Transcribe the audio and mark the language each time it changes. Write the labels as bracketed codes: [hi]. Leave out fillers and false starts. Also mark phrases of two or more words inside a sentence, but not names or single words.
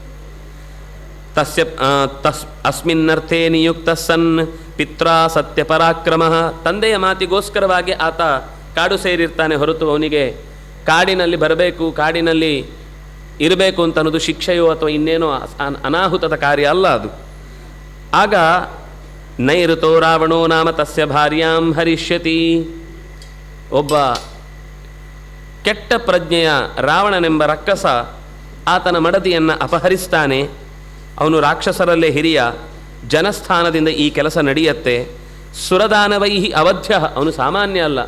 [sa] ಅಸ್ಮಿನ್ನರ್ಥೇ ನಿಯುಕ್ತ ಸನ್ ಪಿತ್ರಾ ಸತ್ಯ ಪರಾಕ್ರಮ. [kn] ತಂದೆಯ ಮಾತಿಗೋಸ್ಕರವಾಗಿ ಆತ ಕಾಡು ಸೇರಿರ್ತಾನೆ ಹೊರತು ಅವನಿಗೆ ಕಾಡಿನಲ್ಲಿ ಬರಬೇಕು, ಕಾಡಿನಲ್ಲಿ ಇರಬೇಕು ಅಂತ ಅನ್ನೋದು ಶಿಕ್ಷೆಯೋ ಅಥವಾ ಇನ್ನೇನೋ ಅನಾಹುತದ ಕಾರ್ಯ ಅಲ್ಲ ಅದು. [sa] ಆಗ ನೈಋತೋ ರಾವಣೋ ನಾಮ ತಸ್ಯ ಭಾರ್ಯಾಂ ಹರಿಷ್ಯತಿ. [kn] ಒಬ್ಬ ಕೆಟ್ಟ ಪ್ರಜ್ಞೆಯ ರಾವಣನೆಂಬ ರಕ್ಕಸ ಆತನ ಮಡದಿಯನ್ನು ಅಪಹರಿಸ್ತಾನೆ. ಅವನು ರಾಕ್ಷಸರಲ್ಲೇ ಹಿರಿಯ. ಜನಸ್ಥಾನದಿಂದ ಈ ಕೆಲಸ ನಡೆಯುತ್ತೆ. [sa] ಸುರದಾನವೈಹಿ ಅವಧ್ಯ. [kn] ಅವನು ಸಾಮಾನ್ಯ ಅಲ್ಲ.